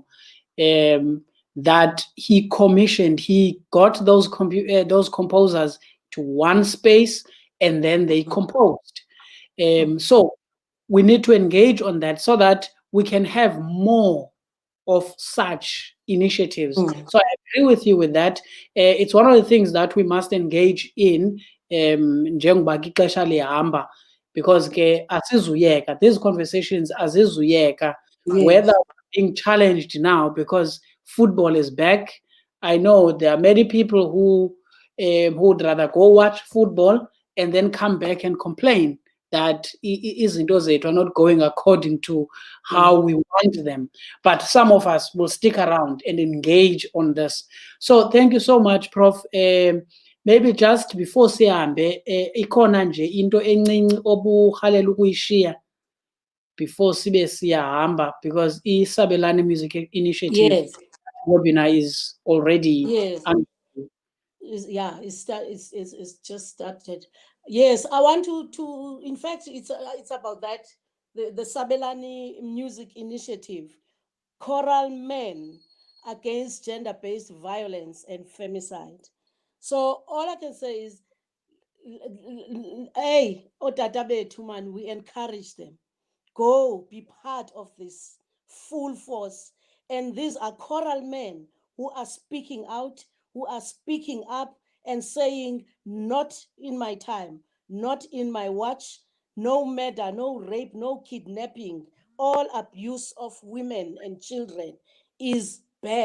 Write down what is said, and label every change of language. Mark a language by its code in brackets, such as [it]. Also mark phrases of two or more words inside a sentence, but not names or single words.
[en] That he got those composers to one space, and then they composed. So we need to engage on that so that we can have more of such initiatives. So I agree with you with that. It's one of the things that we must engage in, [xh] njengoba ke ixesha lihamba, [en] because ke [xh] asizuyeka, [en] these conversations [xh] azizuyeka, [en] whether Yes. we're being challenged now because football is back. I know there are many people who would rather go watch football and then come back and complain that [xh] izinto zethu [en] are not going according to how we want them. But some of us will stick around and engage on this. So thank you so much, Prof. Maybe just before [xh] sihambe, ikhona nje into encinci oburhalela ukuyishiya before sibe siyahamba, because iSabelane Music Initiative [en] Yes. webinar is already Yes. underway. It's just started. Yes, I want to in fact, it's about that, the Sabelani Music Initiative, Choral Men Against Gender-Based Violence and Femicide. So all I can say is, hey, [xh] otata bethu [en] man, we encourage them. Go be part of this full force. And these are choral men who are speaking out, who are speaking up and saying, not in my time, not in my watch, no murder, no rape, no kidnapping, all abuse of women and children is bad.